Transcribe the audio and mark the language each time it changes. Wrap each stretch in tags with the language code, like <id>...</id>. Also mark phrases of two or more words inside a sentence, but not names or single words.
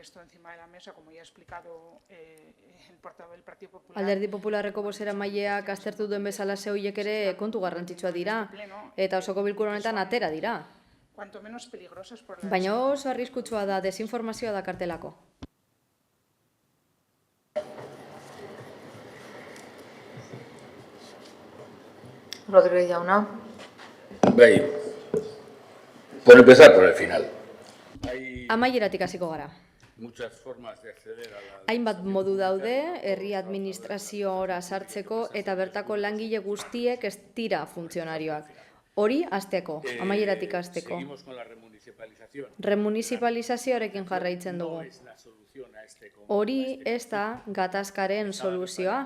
<eu>Alderdi Popularreko bozeramaileak aztertu duen bezala hoiek ere kontu garrantzitsua dira, eta osoko bilkura honetan atera dira. Baina oso arriskutsua da, desinformazioa dakartelako. Rodríguez jauna. Bai,</eu> <es>por empezar por el final.</es> <eu>Amaieratik hasiko gara.</eu> <es>Muchas formas de acceder a la...</es> <eu>Hainbat modu daude, herri administrazioora sartzeko eta bertako langile guztiek ez dira funtzionarioak. Hori hasteko, amaieratik hasteko. Remunicipalizazioarekin jarraitzen dugu. Hori ez da gatazkaren soluzioa.</eu>